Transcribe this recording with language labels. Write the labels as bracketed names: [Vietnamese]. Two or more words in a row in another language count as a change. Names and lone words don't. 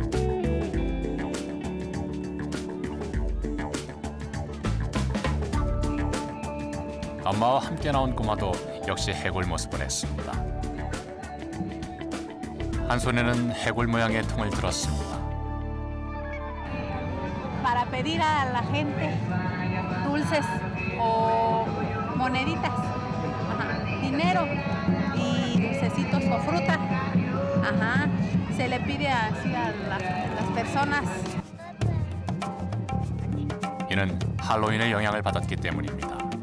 [Korean] 엄마와 함께 나온 꼬마도 역시 해골 모습을 했습니다. 한 손에는 해골 모양의 통을 들었습니다. [Spanish] Para pedir a la gente dulces o moneditas, dinero y dulcecitos o fruta. Se le pide así a las personas. [Korean] 이는 할로윈의 영향을 받았기 때문입니다.